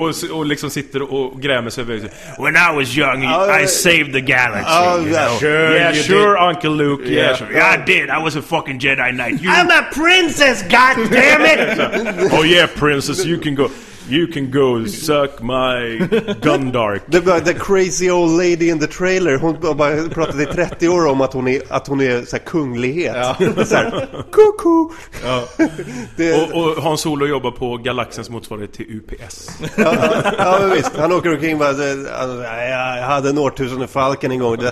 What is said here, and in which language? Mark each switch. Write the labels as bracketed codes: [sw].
[sv] och liksom sitter och grämer sig över [en] when I was young I saved the galaxy sure Uncle Luke yeah. Sure. I did I was a fucking Jedi Knight you... I'm a princess god damn it oh yeah princess you can go you can go suck my Gundark. The crazy old lady in the trailer. [sv] Hon bara pratade i 30 år om att hon är så här kunglighet. Ja. Så här, koko. Ja. Och Han Solo jobbar på galaxens motsvarighet till UPS. Ja, ja, visst. Han åker omkring och bara, jag hade en årtusende Falcon en gång.